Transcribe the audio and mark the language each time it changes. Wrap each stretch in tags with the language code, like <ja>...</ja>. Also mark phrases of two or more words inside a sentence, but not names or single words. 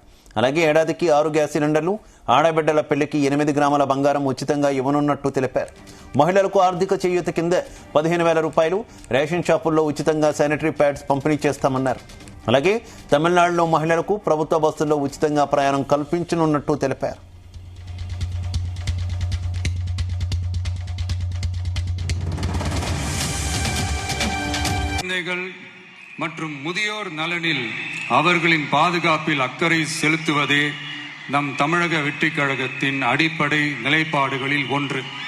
<te>అలాగే ఏడాదికి 6 గ్యాస్ సిలిండర్లు, ఆడబిడ్డల పెళ్లికి 8 గ్రాముల బంగారం ఉచితంగా ఇవ్వనున్నట్టు తెలిపారు. మహిళలకు ఆర్థిక చేయూత కింద 15,000 రూపాయలు, రేషన్ షాపుల్లో ఉచితంగా</te> <en>sanitary pads</en> <te>పంపిణీ చేస్తామన్నారు. అలాగే తమిళనాడులో మహిళలకు ప్రభుత్వ బస్సుల్లో ఉచితంగా ప్రయాణం కల్పించనున్నట్టు తెలిపారు.</te> <ta>குழந்தைகள் மற்றும் முதியோர் நலனில் அவர்களின் பாதுகாப்பில் அக்கறை செலுத்துவதே நம் தமிழக வெற்றி கழகத்தின் அடிப்படை நிலைப்பாடுகளில் ஒன்று.</ta>